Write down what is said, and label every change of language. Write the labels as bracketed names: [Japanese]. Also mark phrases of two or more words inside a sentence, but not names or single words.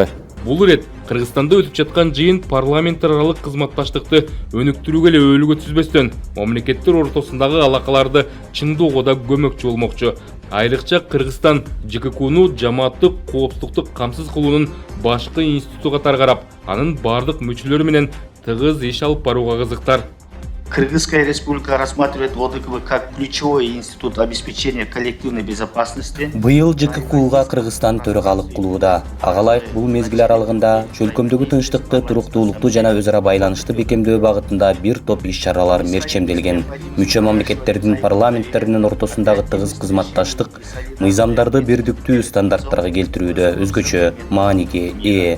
[Kyrgyz] Бул ирет Кыргызстанда өтүп жаткан жыйын парламенттер аралык кызматташтыкты өнүктүрүүгө эле өөлүгө түзбөстөн мамлекеттер ортосундагы алакаларды чыңдоого да көмөкчү болмокчу. Айрыкча Кыргызстан ЖККну жамааттык коопсуздукту камсыз кылуунун башкы институту катары карап, анын бардык мүчөлөрү менен тыгыз иш алып барууга кызыктар. [Russian] Кыргызская республика рассматривает ОДКБ как ключевой институт обеспечения коллективной безопасности. [Kyrgyz] Быйыл ЖККга Кыргызстан төрагалык кылууда. Ага ылайык бул мезгил аралыгында чөлкөмдөгү тынчтыкты, туруктуулукту жана өз ара байланышты бекемдөө багытында бир топ иш-чаралар мерчемделген. Мүчө мамлекеттердин парламенттеринин ортосундагы тыгыз кызматташтык мыйзамдарды бирдиктүү стандарттарга келтирүүдө өзгөчө мааниге ээ.